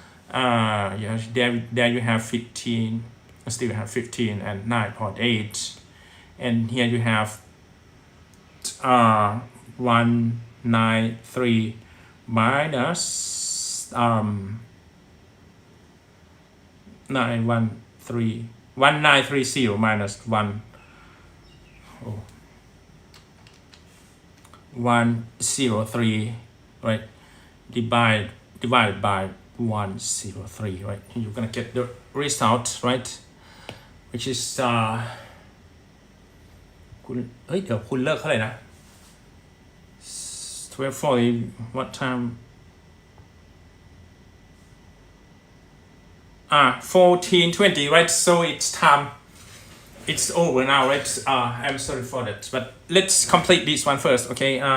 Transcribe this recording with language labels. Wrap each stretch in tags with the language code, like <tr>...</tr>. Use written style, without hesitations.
<en>there you have 15, still have 15 and 9.8, and here you have 193 minus 1930 minus 103, right? Divided by 103, right? You're gonna get the result, right? Which is</en> <th>คุณเฮ้ยเดี๋ยวคุณเลิกเท่าไหร่นะ</th> <en>12:40 what time 14:20, right? So it's time, it's over now, right? I'm sorry for that, but let's complete this one first, okay?</en>